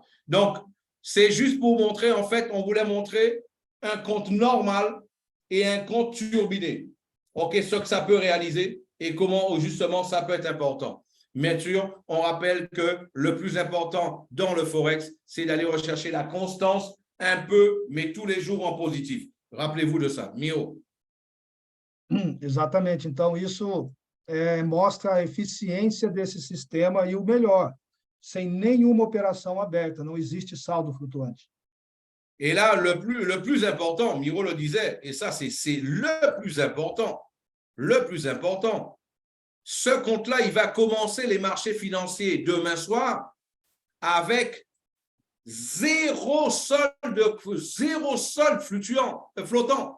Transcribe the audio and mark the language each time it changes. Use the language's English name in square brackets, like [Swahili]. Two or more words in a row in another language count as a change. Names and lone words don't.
[French] Donc, c'est juste pour montrer, en fait, on voulait montrer un compte normal et un compte turbiné. OK, ce que ça peut réaliser et comment, justement, ça peut être important. Bien sûr, on rappelle que le plus important dans le Forex, c'est d'aller rechercher la constance un peu, mais tous les jours en positif. Rappelez-vous de ça. Mio. [Portuguese] Exatamente. Então, isso mostra a eficiência desse sistema e o melhor, sem nenhuma operação aberta, não existe saldo flutuante. [French] Et là, le plus important, Miro le disait, et ça, c'est le plus important. Le plus important. Ce compte-là, il va commencer les marchés financiers demain soir avec zéro solde flottant.